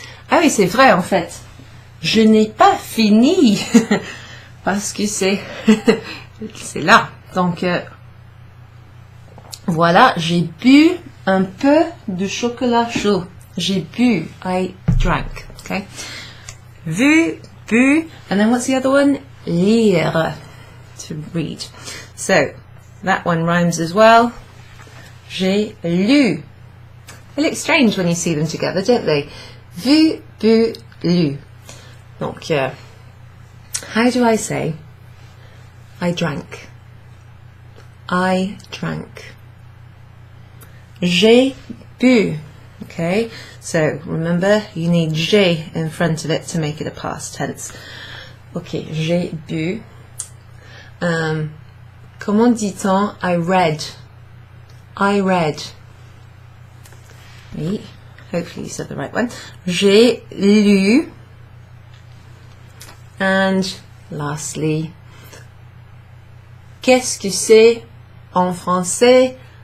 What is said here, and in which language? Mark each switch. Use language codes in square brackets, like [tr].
[fr] Ah oui, c'est vrai en fait. Je n'ai pas fini parce que c'est là. Donc voilà, j'ai bu un peu de chocolat chaud. J'ai bu. [en] I drank. Okay. Vu, bu, and then what's the other one? Lire. To read. So that one rhymes as well. [fr] J'ai lu. [en] They look strange when you see them together, don't they? Vu, bu, lu. Donc, how do I say I drank? I drank. [fr] J'ai bu. [en] Okay, so remember, you need j'ai in front of it to make it a past tense. [fr] Ok, j'ai bu. Comment dit-on [en] I read? I read. Oui, hopefully you said the right one. [fr] J'ai lu. [en] And lastly, [fr] qu'est-ce que c'est en français?